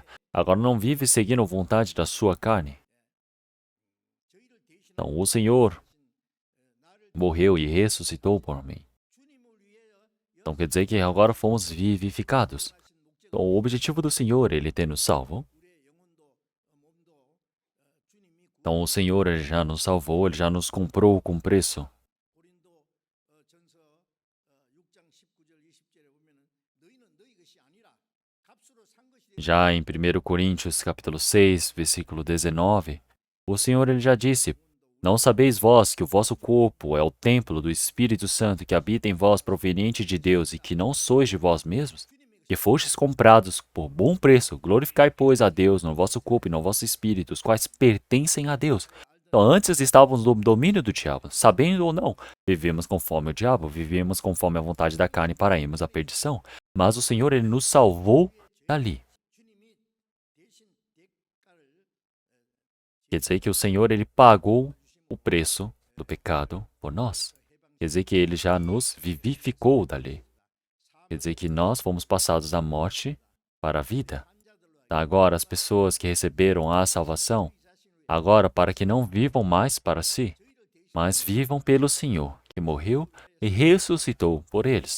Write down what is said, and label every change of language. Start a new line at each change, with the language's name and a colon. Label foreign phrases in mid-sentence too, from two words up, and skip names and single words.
Portuguese: Agora não vive seguindo a vontade da sua carne. Então, o Senhor morreu e ressuscitou por mim. Então, quer dizer que agora fomos vivificados. Então, o objetivo do Senhor, Ele ter nos salvo, Então o Senhor ele já nos salvou, ele já nos comprou com preço.
Korean: 고린도 전서 6장 19절 20절에 보면은 너희는 너희 것이 아니라 값으로 산 것이
Portuguese: Já em 1 Coríntios capítulo 6, versículo 19, o Senhor ele já disse: Não sabeis vós que o vosso corpo é o templo do Espírito Santo que habita em vós proveniente de Deus e que não sois de vós mesmos? Que fostes comprados por bom preço, glorificai, pois, a Deus no vosso corpo e no vosso espírito, os quais pertencem a Deus. Então, antes estávamos no domínio do diabo, sabendo ou não, vivemos conforme o diabo, vivemos conforme a vontade da carne para irmos à perdição. Mas o Senhor, ele nos salvou dali.
Korean: 주님이 대신 대가를
Portuguese: Quer dizer que o Senhor, ele pagou o preço do pecado por nós. Quer dizer que ele já nos vivificou dali. Quer dizer que nós fomos passados da morte para a vida. Agora, as pessoas que receberam a salvação, agora para que não vivam mais para si, mas vivam pelo Senhor, que morreu e ressuscitou por eles.